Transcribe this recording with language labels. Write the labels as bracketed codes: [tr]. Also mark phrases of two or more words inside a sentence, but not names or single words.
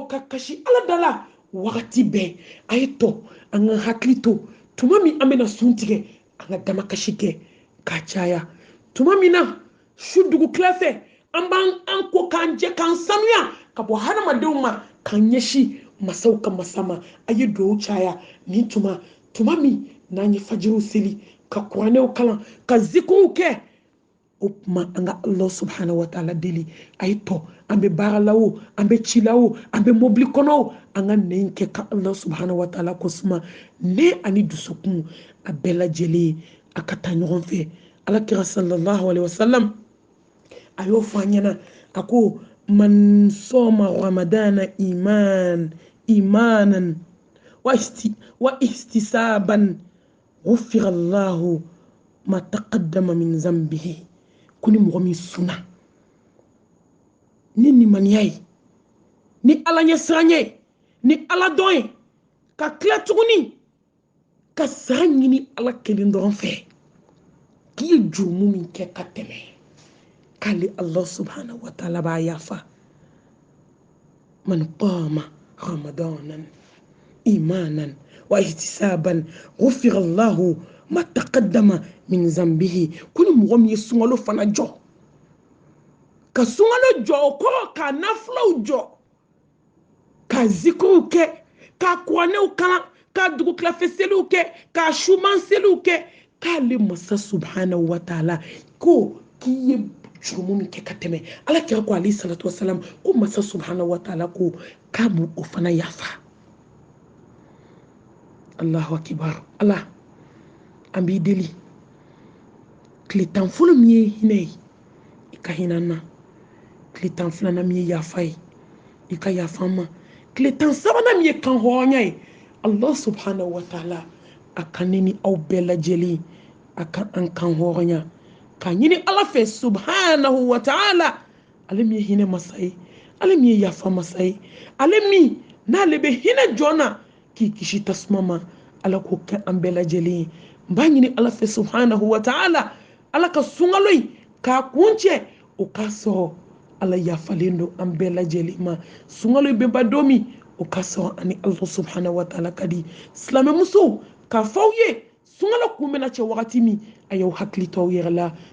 [bm] ka kasi ala da la wagati bɛɛ a ye to an ka hakili to tuma min an bɛna sun tigɛ an ka damakasi kɛ k'a caya tuma min na su dugutila fɛ an b'an ko k'an jɛ k'an sanuya ka bɔ hadamadenw ma k'an ɲɛsin masaw ka masa ma a ye duwawu caya nin tuma min n'an ye fajiriw seli ka kuranɛw kalan ka zikiriw kɛ o tuma an ka Allah [ar] سبحانه وتعالى [bm] deli a ye to an bɛ baara la o an bɛ ci la o an bɛ mobili kɔnɔ o an ka nɛn kɛ ka ala [ar] سبحانه وتعالى [bm] ko suma ne ani dusukun a bɛɛ lajɛlen a ka taa ɲɔgɔn fɛ alakira [ar] صلى الله عليه وسلم [bm] a y'o fɔ an ɲɛna a ko [ar] من صام رمضان إيمانا واحتسابا غفر الله ما تقدم من ذنبه كوني مغمي سنة [bm] ni maniyayi ni ala ɲɛsiranye ni ala dɔn ye ka tila tuguni ka sara ɲini ala kelen dɔrɔn fɛ k'i ye jurumu min kɛ ka tɛmɛ k'ale allah [ar] سبحانه وتعالى [bm] b'a yafa [ar] من قام رمضان إيمانا واحتسابا غفر الله ما تقدم من ذنبه [bm] kuni mɔgɔ min ye sunkalo fana jɔ ka sunkalo jɔ o kɔrɔ ka nafulaw jɔ ka zikruw kɛ ka kuranɛw kalan ka dugukilafɛ seliw kɛ ka suman seliw kɛ k'ale masa [ar] سبحانه وتعالى [bm] ko k'i ye jurumu min kɛ ka tɛmɛ ala kira ko [ar] عليه الصلاة والسلام [bm] ko masa [ar] سبحانه وتعالى [bm] ko k'a b'o o fana yafa [ar] الله أكبر [bm] ala an b'i deli tile tan fɔlɔ min ye hinɛ ye i ka hinɛ an na tile tan filanan min ye yafa ye i ka yafa an ma tile tan sabanan min ye kan hɔrɔnya ye allah [ar] سبحانه وتعالى [bm] a ka ne ni aw bɛɛ lajɛlen a ka an kan hɔrɔnya ka ɲini ala fɛ [ar] سبحانه وتعالى [bm] ale min ye hinɛ masa ye ale min ye yafa masa ye ale min n'ale bɛ hinɛ jɔn na k'i kisi tasuma ma ala k'o kɛ an bɛɛ lajɛlen ye n b'a ɲini ala fɛ [ar] سبحانه وتعالى [bm] ala ka sunkalo in k'a kun cɛ o k'a sɔrɔ ala yafalen don an bɛɛ lajɛlen ma sunkalo bɛ ba don min o k'a sɔrɔ ani ala [ar] سبحانه وتعالى [bm] ka di silamɛmusow k'a fɔ aw ye sunkalo kun bɛna cɛ wagati min a y'aw hakili to aw yɛrɛ la